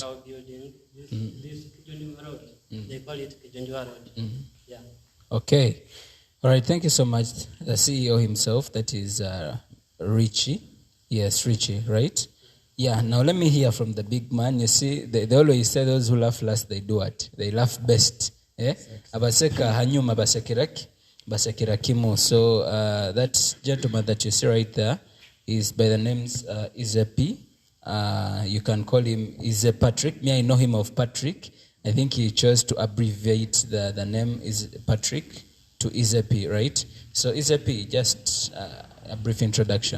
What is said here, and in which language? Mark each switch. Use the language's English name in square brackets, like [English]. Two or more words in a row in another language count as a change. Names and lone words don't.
[English] Our building, this Kijunjwa Road. They call it Kijunjwa Road. Yeah. Okay. All right. Thank you so much. The CEO himself, that is Richie. Yes, Richie, right? Yeah. Now let me hear from the big man. You see, they always say those who laugh last, they do what? They laugh best. Yeah? [Nyankole] Abaseka hanyuma basekirakimu. [English] So that gentleman that you see right there is by the names Izepi. You can call him Ize Patrick. Me, I know him of Patrick. I think he chose to abbreviate the name is Patrick to Izepi, right? So Izepi, just a brief introduction.